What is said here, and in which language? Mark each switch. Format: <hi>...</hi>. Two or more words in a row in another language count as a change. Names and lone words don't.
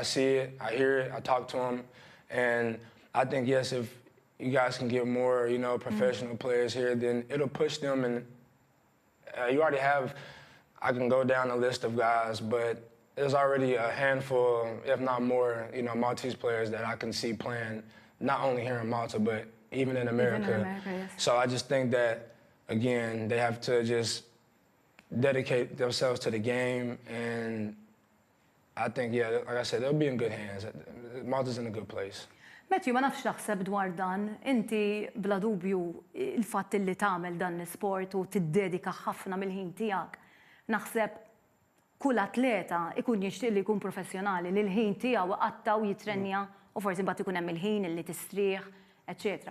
<en>I see it, I hear it, I talk to them, and I think, yes, if you guys can get more, you know, professional players here, then it'll push them, and you already have, I can go down a list of guys, but there's already a handful, if not more, you know, Maltese players that I can see playing, not only here in Malta, but even in America. Even in America, yes. So I just think that, again, they have to just dedicate themselves to the game, and I think, yeah, like I said, they'll be in good hands. Malta's in a good place.</en> <mt>Matthew, ma nafx taħseb dwar dan, inti bla dubju il-fatt li tagħmel dan l-sport u tiddedika ħafna mill-ħin tiegħek. Naħseb kull atleta ikun jixtieq li jkun professjonali li l-ħin tiegħu qatta u jitrenja u forsi mbagħad ikun hemm il-ħin li tistrieħ, eċetera.</mt>